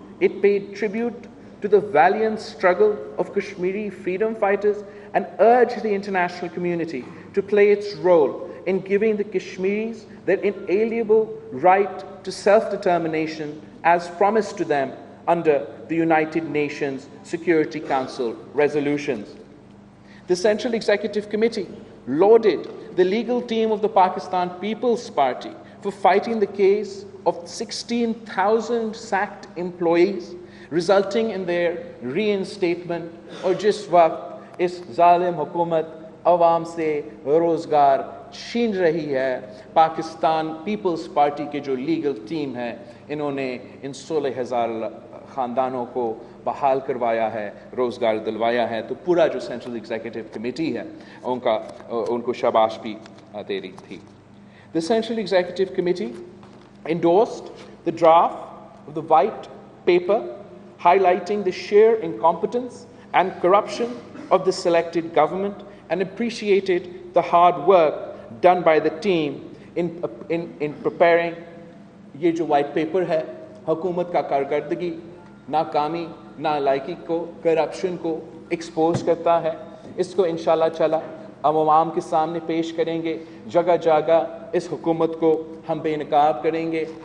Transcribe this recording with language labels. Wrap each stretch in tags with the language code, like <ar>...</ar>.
<en>It paid tribute to the valiant struggle of Kashmiri freedom fighters and urged the international community to play its role in giving the Kashmiris their inalienable right to self-determination as promised to them under the United Nations Security Council resolutions. The Central Executive Committee lauded the legal team of the Pakistan People's Party for fighting the case of 16,000 sacked employees, resulting in their reinstatement.</en> <ur>اور جس وقت اس ظالم حکومت عوام سے روزگار چھین رہی ہے، پاکستان پیپلز پارٹی کے جو لیگل ٹیم ہے انہوں نے ان 16,000 خاندانوں کو بحال کروایا ہے، روزگار دلوایا ہے، تو پورا جو سینٹرل ایگزیکٹو کمیٹی ہے ان کو شاباش بھی دے رہی تھی.</ur> <en>The Central Executive Committee endorsed the draft of the White Paper highlighting the sheer incompetence and corruption of the selected government and appreciated the hard work done by the team in preparing.</en> <ur>یہ جو white paper ہے حکومت کا کارکردگی، ناکامی، نالائکی کو، corruption کو expose کرتا ہے. اس کو انشاءاللہ عوام کے سامنے پیش کریں گے، جگہ جگہ اس حکومت کو ہم بے نقاب کریں گے.</ur>